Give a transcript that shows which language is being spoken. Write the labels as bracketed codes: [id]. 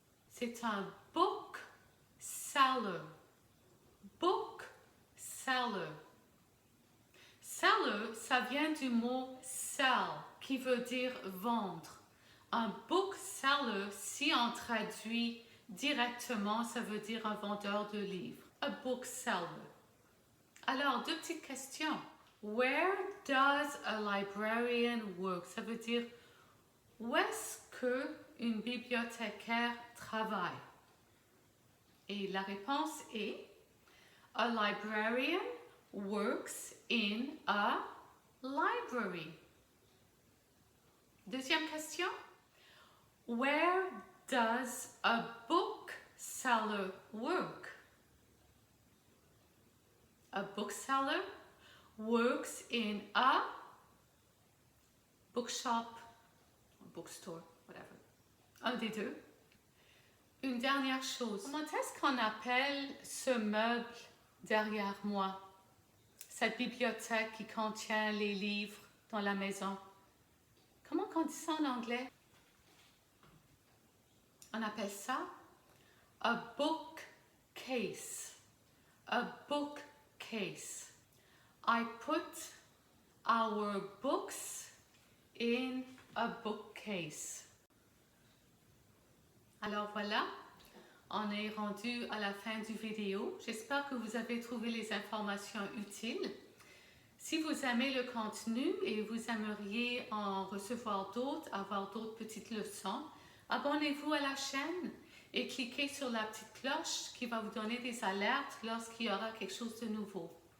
[fr] C'est un bookseller. Bookseller. Seller, ça vient du mot sell, qui veut dire vendre. Un bookseller, si on traduit directement, ça veut dire un vendeur de livres. A bookseller. Alors, deux petites questions. [en] Where does a librarian work? [fr] Ça veut dire où est-ce qu'une bibliothécaire travaille? Et la réponse est [en] a librarian works in a library. [fr] Deuxième question. [en] Where does a bookseller work? A bookseller works in a bookshop, bookstore, whatever. [fr] Un des deux. Une dernière chose. Comment est-ce qu'on appelle ce meuble derrière moi? Cette bibliothèque qui contient les livres dans la maison. Comment on dit ça en anglais? On appelle ça a bookcase. [en] A bookcase. I put our books in a bookcase. [fr] Alors voilà, on est rendu à la fin du vidéo. J'espère que vous avez trouvé les informations utiles. Si vous aimez le contenu et vous aimeriez en recevoir d'autres, avoir d'autres petites leçons, abonnez-vous à la chaîne et cliquez sur la petite cloche qui va vous donner des alertes lorsqu'il y aura quelque chose de nouveau.